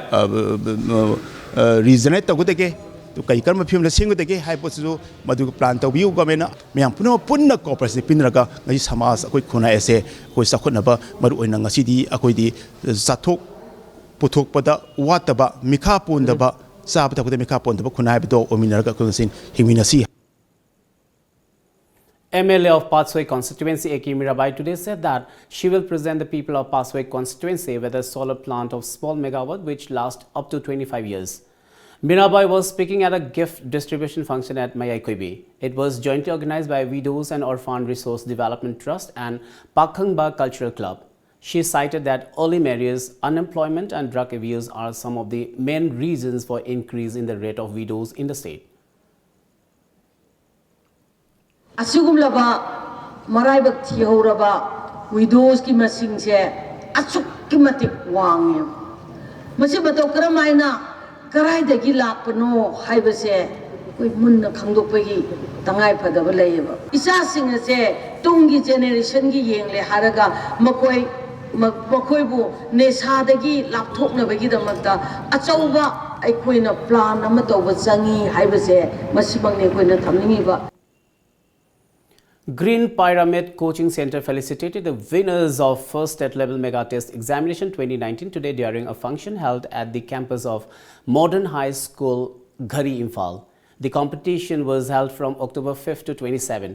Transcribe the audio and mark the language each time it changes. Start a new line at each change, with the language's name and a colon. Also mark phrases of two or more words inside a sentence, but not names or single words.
Manipuri: ꯔꯤꯖꯅꯦꯠ ꯇꯧꯒꯗꯒꯦ ꯀꯔꯤ ꯀꯔꯝꯕ ꯐꯤꯕꯝꯗ ꯁꯦꯝꯒꯗꯒꯦ ꯍꯥꯏꯕ ꯄꯣꯠꯁꯤꯁꯨ ꯃꯗꯨ ꯄ꯭ꯂꯥꯟ ꯇꯧꯕꯤꯌꯨ ꯒꯣꯔꯃꯦꯟꯅ ꯃꯌꯥꯝ ꯄꯨꯝꯅꯃꯛ ꯄꯨꯟꯅ ꯀooperation ꯄꯤꯅꯔꯒ ꯉꯁꯤ ꯁꯃꯥꯖ ꯑꯩꯈꯣꯏ ꯈꯨꯟꯅꯥꯏ ꯑꯁꯦ ꯑꯩꯈꯣꯏ ꯆꯥꯎꯈꯠꯅꯕ ꯃꯔꯨꯑꯣꯏꯅ ꯉꯁꯤꯗꯤ ꯑꯩꯈꯣꯏꯗꯤ ꯆꯥꯊꯣꯛ ꯄꯨꯊꯣꯛꯄꯗ ꯋꯥꯠꯇꯕ ꯃꯤꯈꯥ ꯄꯣꯟꯗꯕ ꯆꯥꯕ ꯊꯛꯄꯗ ꯃꯤꯈꯥ ꯄꯣꯟꯗꯕ ꯈꯨꯟꯅꯥꯏ ꯍꯥꯏꯕꯗꯣ ꯑꯣꯏꯃꯤꯟꯅꯔꯒ ꯑꯩꯈꯣꯏ ꯉꯁꯤ ꯍꯤꯡꯃꯤꯟꯅꯁꯤ
English: MLA of Pathway constituency A.K. Mirabai today said that she will present the people of Pathway constituency with a solar plant of small megawatt which lasts up to 25 years. Mirabai was speaking at a gift distribution function at Mayaikoibi. It was jointly organized by Widows and Orphan Resource Development Trust and Pakhangba Cultural Club. She cited that early marriage, unemployment and drug abuse are some of the main reasons for increase in the rate of widows in the state.
Manipuri: Asugumlaba maraibak thiyoraba widows ki masing se achuk ki matik wang masi bato karamaina karai dagi lakpano haibase koi munna khangdokpagi tangai phadaba layeba isa sing se tungi generation gi yengle haraga makoi bu nesha dagi lapthokna bagi damakta achauba aikoina plan ama tawba changi haibase masibang ne koina thamningi ba.
English: Green Pyramid Coaching Center felicitated the winners of first state level mega test examination 2019 today during a function held at the campus of Modern High School, Ghari, Imphal. The competition was held from October 5th to 27.